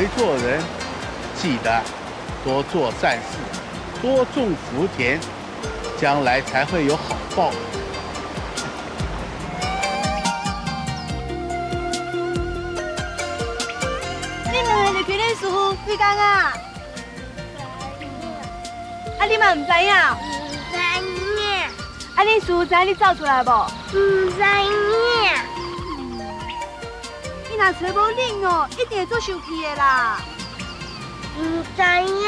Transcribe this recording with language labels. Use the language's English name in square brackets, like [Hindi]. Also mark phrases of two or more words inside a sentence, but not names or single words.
[Min Nan Chinese] 做人，记得多做善事，多种福田，将来才会有好报。你两个就跟恁师傅几工啊？啊，你嘛唔知影？唔知影。啊，恁师傅知你走出来无？唔知影。你若找无恁哦，一定会做生气的啦。唔知影。